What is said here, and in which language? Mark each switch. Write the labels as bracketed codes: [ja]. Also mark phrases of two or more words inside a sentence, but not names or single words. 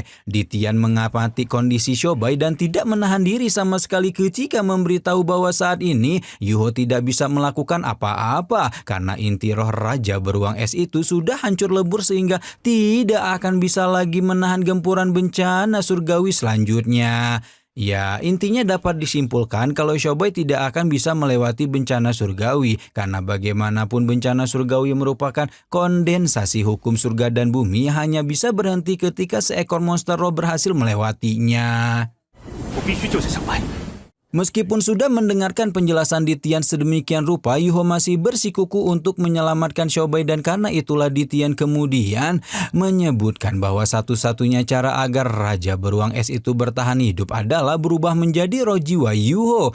[id] Ditian mengamati kondisi Shobai dan tidak menahan diri sama sekali ketika memberitahu bahwa saat ini Yuho tidak bisa melakukan apa-apa karena inti roh Raja Beruang Es itu sudah hancur lebur sehingga tidak akan bisa lagi menahan gempuran bencana surgawi selanjutnya. Ya, intinya dapat disimpulkan kalau Shobai tidak akan bisa melewati bencana surgawi karena bagaimanapun bencana surgawi merupakan kondensasi hukum surga dan bumi hanya bisa berhenti ketika seekor monster roh berhasil melewatinya. [zh] 我必须救下小白。 [id] Meskipun sudah mendengarkan penjelasan Ditian sedemikian rupa, Yuho masih bersikuku untuk menyelamatkan Shobai dan karena itulah Ditian kemudian menyebutkan bahwa satu-satunya cara agar Raja Beruang Es itu bertahan hidup adalah berubah menjadi roh jiwa Yuho.